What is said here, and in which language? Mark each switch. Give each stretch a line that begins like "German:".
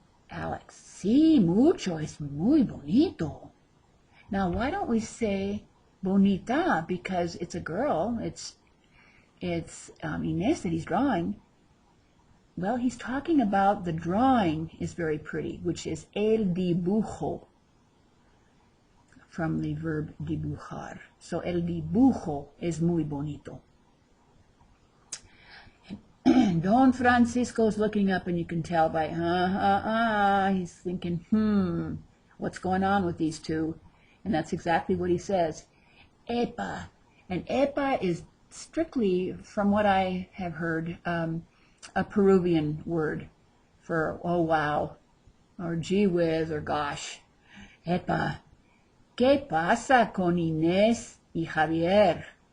Spanish: Alex, sí, mucho, es muy bonito.
English: Now, why don't we say bonita? Because it's a girl, it's Inés that he's drawing. Well, he's talking about the drawing is very pretty, which is el dibujo, from the verb dibujar.
Spanish: So el dibujo es muy bonito.
English: And Don Francisco's looking up, and you can tell by, he's thinking, what's going on with these two? And that's exactly what he says. Epa. And epa is strictly, from what I have heard, a Peruvian word for, oh wow, or gee whiz, or gosh.
Spanish: Epa. ¿Qué pasa con Inés y Javier?